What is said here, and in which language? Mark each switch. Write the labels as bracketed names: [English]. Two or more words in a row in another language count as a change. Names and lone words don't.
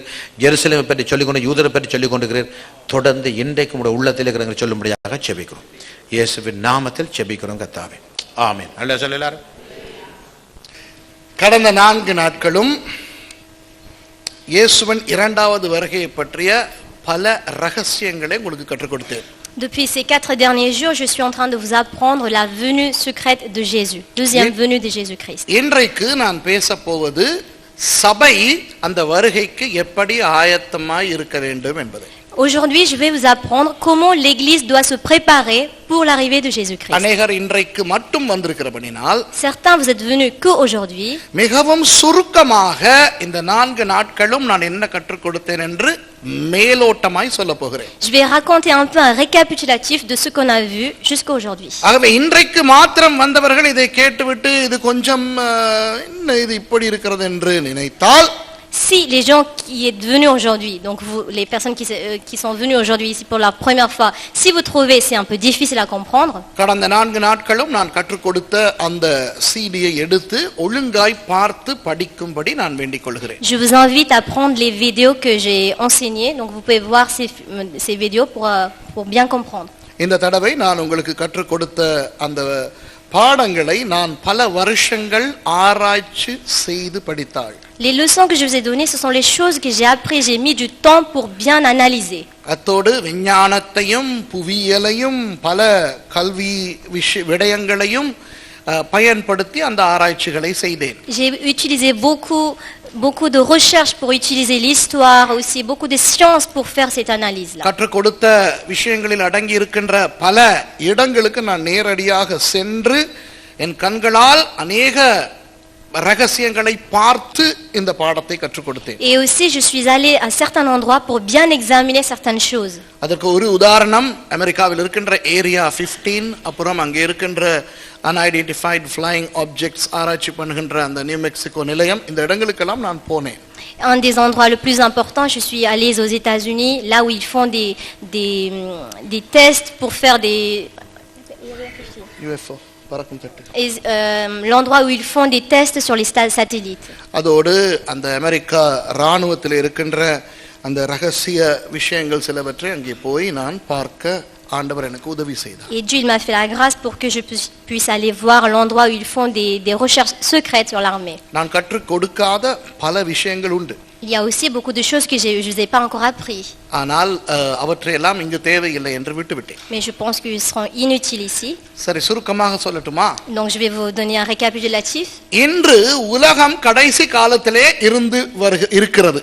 [Tamil] ஜெருசலேமை பற்றி சொல்லிக் கொண்டு யூதரை பற்றி சொல்லிக் கொண்டிருக்கிறீர். தொடர்ந்து இன்றைக்கு உங்களுடைய உள்ளத்தில் இருக்கிறவங்க சொல்லும்படியாக செபிக்கிறோம். இயேசுவின் நாமத்தில் செபிக்கிறோம் கர்த்தாவே. ஆமென். அல்லேலூயா சொல்ல எல்லாரும். கடந்த 4 நாட்களும் இயேசுவின் 2வது வருகையை பற்றிய பல ரகசியங்களை உங்களுக்கு கற்றுக் கொடுத்தேன். [French] Depuis ces 4 derniers jours, je suis en train de vous apprendre la venue secrète de Jésus, deuxième venue de Jésus-Christ. [Tamil] இன்றைக்கு நான் பேசப் போவது சபை அந்த வருகைக்கு எப்படி ஆயத்தமாய் இருக்க வேண்டும் என்பதை. [French] Aujourd'hui, je vais vous apprendre comment l'Église doit se préparer pour l'arrivée de Jésus-Christ. [Tamil] அநேகர் இன்றைக்கு மட்டும் வந்திருக்கிறபடினால் [French] Certains, vous êtes venus que aujourd'hui. [Tamil] மிகவும் சுருக்கமாக இந்த 4 நாட்களும் நான் என்ன கற்றுக் கொடுத்தேன் என்று மேலோட்டமாய் சொல்ல போகிறேன். [French] Je vais raconter un peu un récapitulatif de ce qu'on a vu jusqu'à aujourd'hui. [Tamil] ஆகவே இன்றைக்கு மாத்திரம் வந்தவர்கள் இதை கேட்டுவிட்டு இது கொஞ்சம் என்ன இது இப்படி இருக்கிறது என்று நினைத்தால், [French] Si les gens qui êtes venus aujourd'hui, donc vous, les personnes qui sont venues aujourd'hui ici pour la première fois, si vous trouvez c'est un peu difficile à comprendre, [Tamil] கடந்த 4 நாட்களும் நான் கற்றுக் கொடுத்த அந்த சிடியை எடுத்து ஒழுங்காய் பார்த்து படிக்கும்படி நான் வேண்டிக் கொள்கிறேன். [French] je vous invite à prendre les vidéos que j'ai enseignées, donc vous pouvez voir ces vidéos pour bien comprendre. [Tamil] இந்த தடவை நான் உங்களுக்கு கற்றுக் கொடுத்த அந்த பாடங்களை நான் பல வருஷங்கள் ஆராய்ச்சி செய்து படித்தாள். [French] Les leçons que je vous ai données, ce sont les choses que j'ai apprises, j'ai mis du temps pour bien analyser. [Tamil] அத்தோடு விஞ்ஞானத்தையும் புவியியலையும் பல கல்வி விடயங்களையும் பயன்படுத்தி அந்த ஆராய்ச்சிகளை செய்தேன். [French] J'ai utilisé beaucoup de recherches pour utiliser l'histoire, aussi beaucoup de sciences pour faire cette analyse-là. [Tamil] கற்றுக் கொடுத்த விஷயங்களில் அடங்கி இருக்கின்ற பல இடங்களுக்கு நான் நேரடியாக சென்று என் கண்களால் அநேக ரகசியங்களை பார்த்து இந்த பாடத்தை கற்றுக் கொடுத்தேன். [French] Et aussi je suis allé à certains endroits pour bien examiner certaines choses. [Tamil] அதற்கு ஒரு உதாரணம் அமெரிக்காவில் இருக்கின்ற ஏரியா 15, அப்புறம் அங்கே இருக்கின்ற [English] unidentified flying objects [Tamil] ஆராய்ச்சி பண்ணுகின்ற அந்த நியூ மெக்சிகோ நிலையம், இந்த இடங்களுக்கெல்லாம் நான் போனேன். [French] Un des endroits le plus important, je suis allé aux États-Unis, là où ils font des tests pour faire des [Tamil] பறக்கும் தட்டு. [French] Et l'endroit où ils font des tests sur les satellites. [Tamil] அதோடு அந்த அமெரிக்கா இராணுவத்தில் இருக்கின்ற அந்த ரகசிய விஷயங்கள் சிலவற்றை அங்கே போய் நான் பார்க்க ஆண்டவர் எனக்கு உதவி செய்தார். [French] Et Dieu il m'a fait la grâce pour que je puisse aller voir l'endroit où ils font des recherches secrètes sur l'armée. [Tamil] நான் கற்றுக் கொடுக்காத பல விஷயங்கள் உண்டு. [French] Il y a aussi beaucoup de choses que je vous ai pas encore appris. [Tamil] ஆனால் அவற்றையெல்லாம் இங்கு தேவையில்லை என்று விட்டுவிட்டேன். [French] Mais je pense qu'ils seront inutiles ici. [Tamil] சரி, சுருக்கமாக சொல்லட்டுமா? [French] Donc je vais vous donner un récapitulatif. [Tamil] இன்று உலகம் கடைசி காலத்திலே இருக்கிறது.